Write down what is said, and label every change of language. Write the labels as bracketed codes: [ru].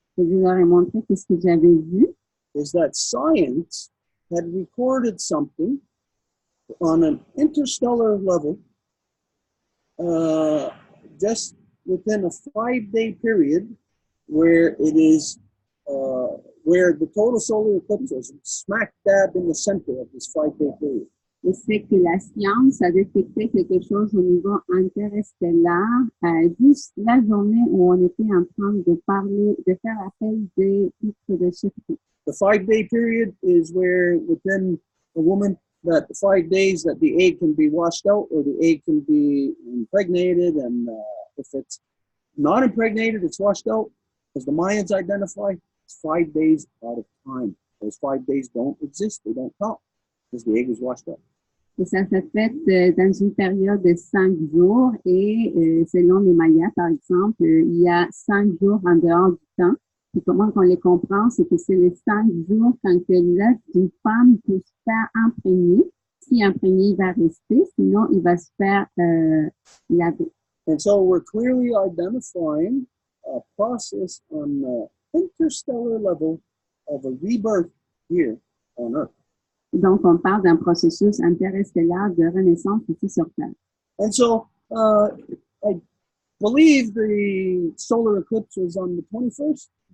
[fr] Et je leur ai montré que ce que j'avais vu. [en] Is that science had recorded something on an interstellar level, just within a 5-day period, where it is, where the total solar eclipse was smack dab in the center of this 5-day period. [fr] Et c'est que la science a détecté quelque chose au niveau interstellaire, juste la journée où on était en train de parler, de faire appel des titres de chefferie. [en] The 5-day period is where within a woman, that 5 days that the egg can be washed out or the egg can be impregnated, and if it's not impregnated, it's washed out. As the Mayans identify, it's 5 days out of time. Those 5 days don't exist, they don't count, because the egg is washed out. [fr] Et ça s'est fait dans une période de 5 jours et selon les Mayas, par exemple, il y a 5 jours en dehors du temps. Et comment on les comprend, c'est que c'est les 5 jours quand que l'œuf d'une femme peut se faire imprégner. Si imprégné, il va rester, sinon il va se faire laver. [en] And so we're clearly identifying a process on the interstellar level of a rebirth here on Earth. [fr] Donc, on parle d'un processus interstellaire de renaissance ici sur Terre. [en] And so I believe the solar eclipse was on the 21st.